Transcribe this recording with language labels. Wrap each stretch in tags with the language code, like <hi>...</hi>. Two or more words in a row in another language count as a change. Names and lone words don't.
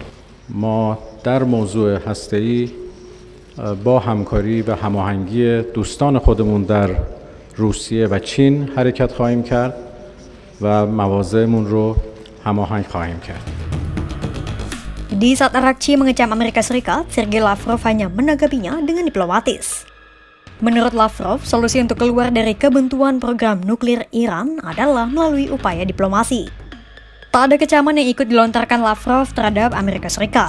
<fa>ما در موضوع هسته‌ای با همکاری و هماهنگی دوستان خودمون در روسیه و چین حرکت خواهیم کرد و مواضعمون رو هماهنگ خواهیم کرد.</fa> <id>Di saat Araghchi mengecam Amerika Serikat, Sergei Lavrov hanya menanggapinya dengan diplomatis. Menurut Lavrov, solusi untuk keluar dari kebuntuan program nuklir Iran adalah melalui upaya diplomasi. Tak ada kecaman yang ikut dilontarkan Lavrov terhadap Amerika Serikat.</id>